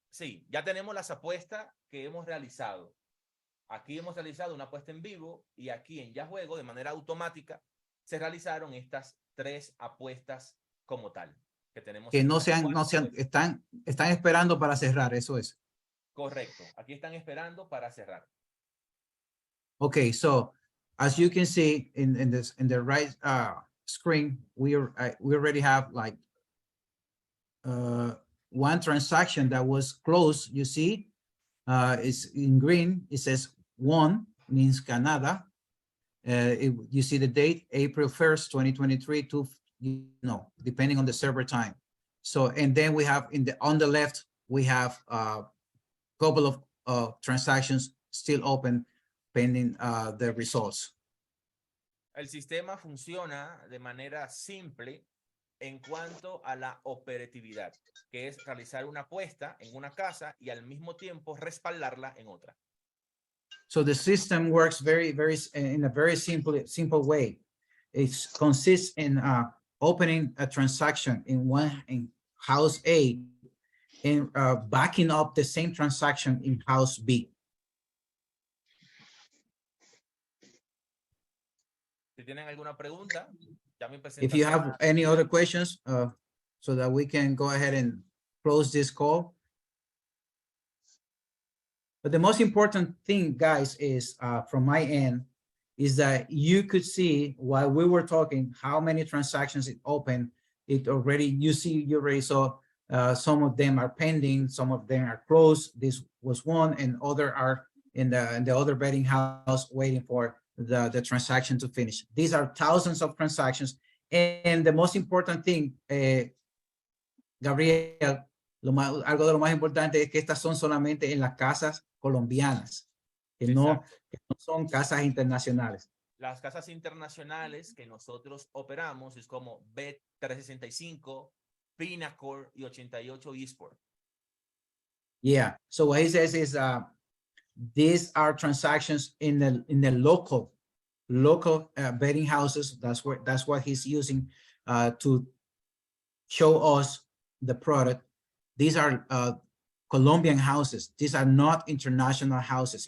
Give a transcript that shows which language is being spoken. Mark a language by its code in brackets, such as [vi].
[es] Sí, ya tenemos las apuestas que hemos realizado. Aquí hemos realizado una apuesta en vivo y aquí en Ya Juego, de manera automática, se realizaron estas 3 apuestas como tal. Que tenemos que aquí, no sean, están esperando para cerrar, eso es. Correcto, aquí están esperando para cerrar. [en] Okay, so as you can see in the right screen, we already have like one transaction that was closed. You see, it's in green. It says 1, means Canada. You see the date, April 1st, 2023 to, depending on the server time. So, and then we have on the left, we have a couple of transactions still open pending the results. [es] El sistema funciona de manera simple en cuanto a la operatividad, que es realizar una apuesta en una casa y al mismo tiempo respaldarla en otra. [en] So the system works in a very simple way. It consists in opening a transaction in house A and backing up the same transaction in house B. [es] Si tienen alguna pregunta, ya mi presentación. [en] If you have any other questions, so that we can go ahead and close this call. But the most important thing, guys, is from my end, is that you could see while we were talking how many transactions it opened. You already saw some of them are pending, some of them are closed. This was one, and other are in the other betting house waiting for the transaction to finish. These are thousands of transactions, and the most important thing, [es] Gabriel, algo de lo más importante es que estas son solamente en las casas colombianas, que no son casas internacionales. Las casas internacionales que nosotros operamos es como Bet365, Pinnacle y 88 Esport. [en] Yeah, so what he says is these are transactions in the local betting houses. That's what he's using to show us the product. These are Colombian houses. These are not international houses.